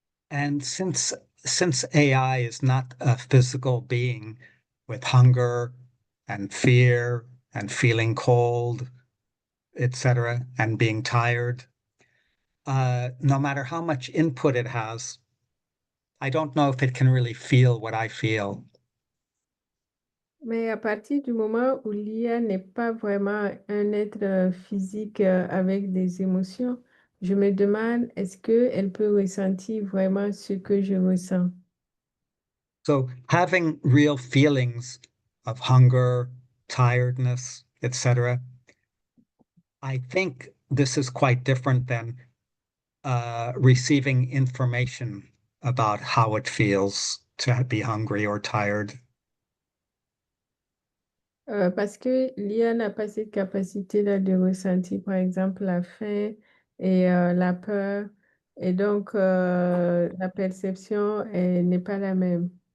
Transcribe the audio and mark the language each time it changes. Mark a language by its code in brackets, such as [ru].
[en] And since AI is not a physical being with hunger and fear and feeling cold, etc., and being tired, no matter how much input it has, I don't know if it can really feel what I feel. [fr] Mais à partir du moment où l'IA n'est pas vraiment un être physique avec des émotions, je me demande est-ce qu'elle peut ressentir vraiment ce que je ressens. [en] So having real feelings of hunger, tiredness, etc., I think this is quite different than receiving information about how it feels to be hungry or tired. [fr] Parce que l'IA n'a pas cette capacité-là de ressentir, par exemple, la faim et la peur. Et donc, la perception n'est pas la même.